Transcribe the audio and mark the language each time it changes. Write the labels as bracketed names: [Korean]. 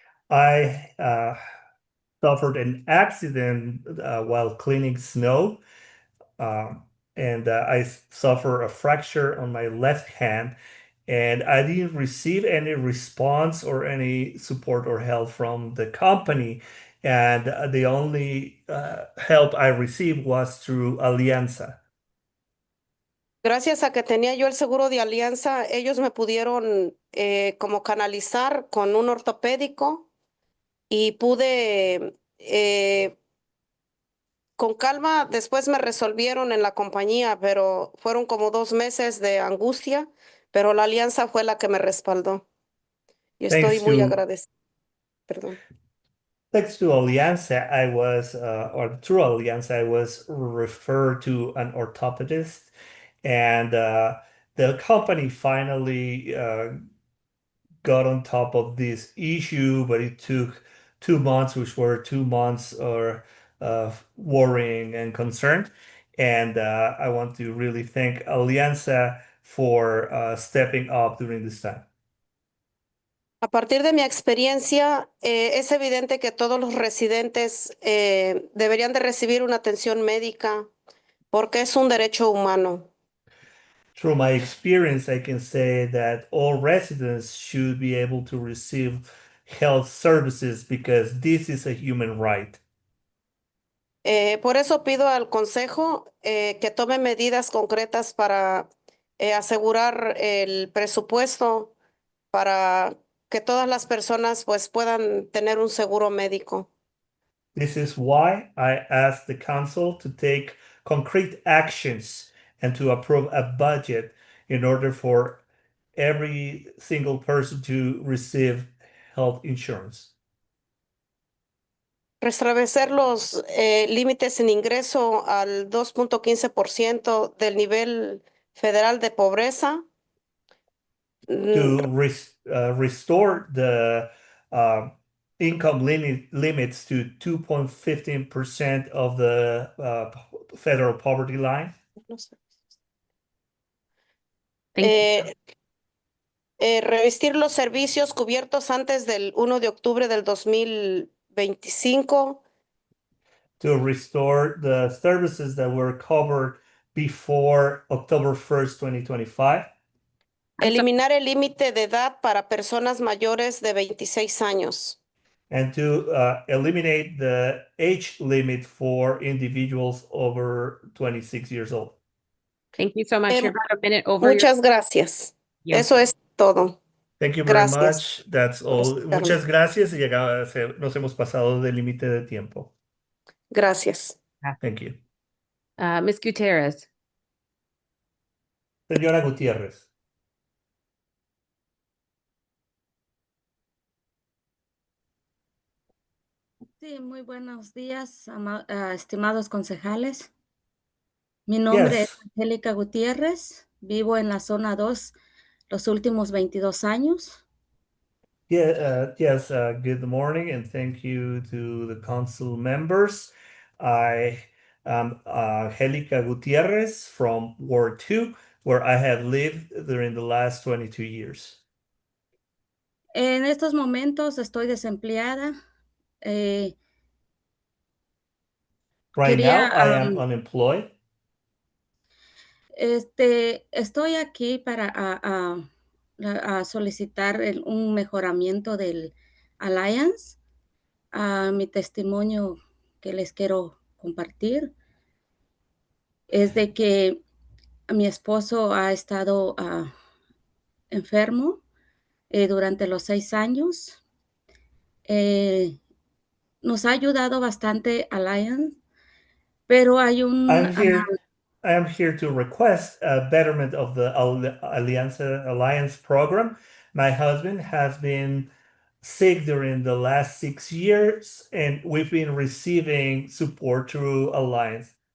[English] I suffered an accident while cleaning snow, um, and I suffered a fracture on my left hand, and I didn't receive any response or any support or help from the company. And the only help I received was through Alianza. [Spanish] Gracias a que tenía yo el seguro de Alianza, ellos me pudieron como canalizar con un ortopédico y pude con calma, después me resolvieron en la compañía, pero fueron como 2 meses de angustia, pero la Alianza fue la que me respaldó y estoy [English] Thanks [Spanish] muy [English] to [Spanish] agradecida. Perdón. [English] Thanks to Alianza, or through Alianza, I was referred to an orthopedist, and the company finally got on top of this issue, but it took 2 months, which were 2 months of worrying and concern. And I want to really thank Alianza for stepping up during this time. [Spanish] A partir de mi experiencia, es evidente que todos los residentes deberían de recibir una atención médica porque es un derecho humano. [English] Through my experience, I can say that all residents should be able to receive health services because this is a human right. [Spanish] Por eso pido al Consejo que tome medidas concretas para asegurar el presupuesto para que todas las personas pues puedan tener un seguro médico. [English] This is why I asked the council to take concrete actions and to approve a budget in order for every single person to receive health insurance. [Spanish] Restablecer los límites en ingreso al 2.15% del nivel federal de pobreza. [English] To restore the income limits to 2.15% of the federal poverty line. Thank you. [Spanish] Revestir los servicios cubiertos antes del 1 de octubre del 2025. [English] To restore the services that were covered before October 1st, 2025. [Spanish] Eliminar el límite de edad para personas mayores de 26 años. [English] And to eliminate the age limit for individuals over 26 years old. Thank you so much. Em, You're about a minute over your. [Spanish] Muchas gracias. [English] Yeah. [Spanish] Eso es todo. [English] Thank you very [Spanish] Gracias. [English] much. That's all. [Spanish] Muchas gracias y nos hemos pasado del límite de tiempo. Gracias. [English] Thank you. Ms. Gutierrez. [Spanish] Señora Gutiérrez. Sí, muy buenos días, estimados concejales. Mi nombre es [English] Yes. [Spanish] Angélica Gutiérrez, vivo en la zona 2 los últimos 22 años. [English] Yes, good morning and thank you to the council members. I am Angélica Gutiérrez from Ward 2, where I have lived during the last 22 years. [Spanish] En estos momentos estoy desempleada. [English] Right now, [Spanish] Quería, [English] I am unemployed. [Spanish] estoy aquí para a solicitar un mejoramiento del Alliance. Mi testimonio que les quiero compartir es de que mi esposo ha estado enfermo durante los 6 años. Nos ha ayudado bastante Alliance, pero hay [English] I'm I am here to request a betterment of the Alliance program. My husband has been sick during the last 6 years, and we've been receiving support through Alliance.